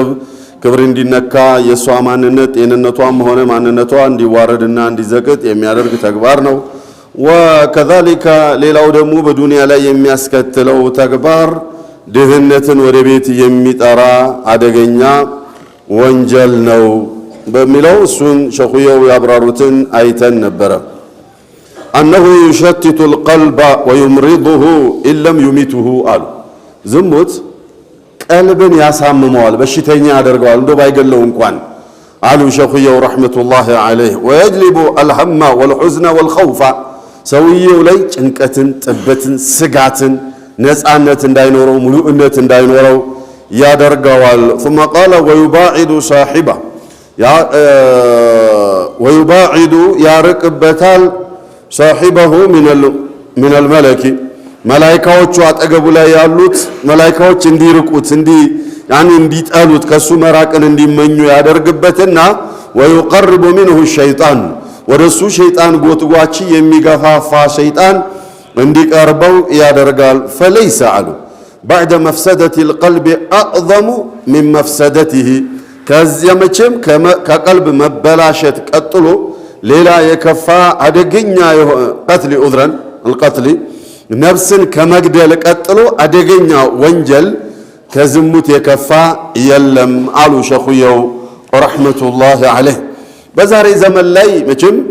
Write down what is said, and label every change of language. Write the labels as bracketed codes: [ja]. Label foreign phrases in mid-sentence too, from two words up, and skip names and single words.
[am] ክብር እንዲነካ የሷ ማንነት ጤንነቷም ሆነ ማንነቷ እንዲዋረድና እንዲዘቅጥ የሚያደርግ ተግባር ነው። ወከዛሊከ ሌላው ደግሞ በዱንያ ላይ የሚያስከትለው ተግባር ድህነትን ወደ ቤት የሚጠራ አደገኛ ወንጀል ነው በሚለው እሱን ሸኹየው ያብራሩትን አይተን ነበረ። [ar] أنه يشتت القلب ويمرضه إن لم يميته [am] አሉ። ዝሙት ቀልብን ያሳምመዋል፣ በሽተኛ ያደርገዋል እንደው ባይገለው እንኳን አሉ ሸኹየው [ar] رحمة الله عليه። ويجلب الهم والحزن والخوف [am] ሰውየው ላይ ጭንቀትን፣ ጥበትን፣ ስጋትን፣ ነፃነት እንዳይኖረው፣ ሙሉእነት እንዳይኖረው ያደርገዋል። [ar] ثم قال ويباعد صاحبه [am] ويباعد ያርቅበታል [ar] صاحبه من الملك [am] መላእክቶቹ አጠገቡ ላይ ያሉት መላእክቶች እንዲርቁት እንዲጠሉት ከሱ መራቅን እንዲመኙ ያደርግበትና [ar] ويقرب منه الشيطان [am] ወደሱ ሸይጣን ጎትጓቺ የሚገፋፋ ሸይጣን እንዲቀርበው ያደርጋል። [ar] فليس على بعد مفسدة القلب أعظم من مفسدته [am] ከዚያ መቼም ከቀልብ መበላሸት ቀጥሎ ሌላ የከፋ አደገኛ ቀትል ዑዝራን القتل ነፍስን ከመግደል ቀጥሎ አደገኛ ወንጀል ከዝሙት የከፋ የለም አሉ ሸኹየው [ar] رحمة الله عليه። [am] በዛሬ ዘመን ላይ መቼም